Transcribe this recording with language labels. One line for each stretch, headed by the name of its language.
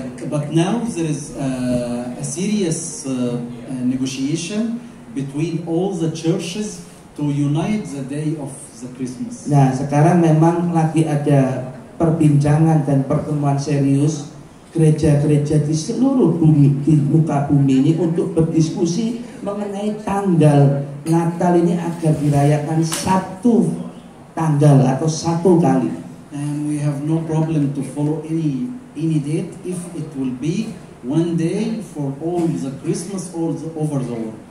English: But now there is a serious negotiation between all the churches to unite the day of the Christmas.
Indonesian: Nah, sekarang memang lagi ada perbincangan dan pertemuan serius gereja-gereja di seluruh bumi, di muka bumi ini untuk berdiskusi mengenai tanggal Natal ini agar dirayakan satu tanggal atau satu kali.
English: And we have no problem to follow any date if it will be one day for all the Christmas all over the world.